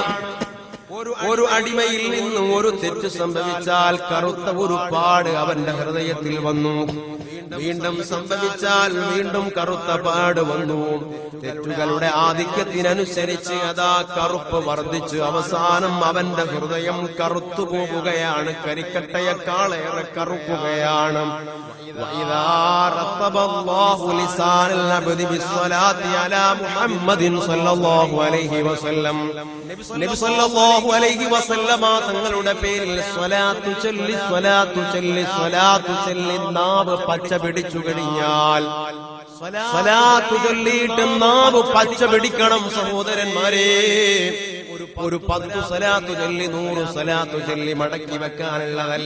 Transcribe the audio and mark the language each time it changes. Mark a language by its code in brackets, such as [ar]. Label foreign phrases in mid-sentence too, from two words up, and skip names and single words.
[ml] ഒരു അടിമയിൽ നിന്നും ഒരു തെറ്റ് സംഭവിച്ചാൽ കറുത്ത ഒരു പാട് അവന്റെ ഹൃദയത്തിൽ വന്നു. വീണ്ടും സംഭവിച്ചാൽ വീണ്ടും കറുത്ത പാട് വന്നു. തെറ്റുകളുടെ ആധിക്യത്തിനനുസരിച്ച് അതാ കറുപ്പ് വർദ്ധിച്ച് അവസാനം അവന്റെ ഹൃദയം കറുത്തു പോവുകയാണ്. കരിക്കട്ടയേക്കാളേറെ കറുക്കുകയാണ്. [ar] وإذا رتب الله لسان العبد بالصلاة على محمد صلى الله عليه وسلم. [ml] നബി [ar] صلى الله عليه وسلم [ml] തങ്ങളുടെ പേരിൽ സ്വലാത്തു ചൊല്ലി നാവ് പച്ച പിടിച്ചു കഴിഞ്ഞാൽ, സ്വലാത്തു ചൊല്ലിയിട്ട് നാവ് പച്ച പിടിക്കണം സഹോദരന്മാരെ. ഒരു 10 സ്വലാത്തു ചൊല്ലി 100 സ്വലാത്തു ചൊല്ലി മടക്കി വെക്കാനുള്ളതല്ല.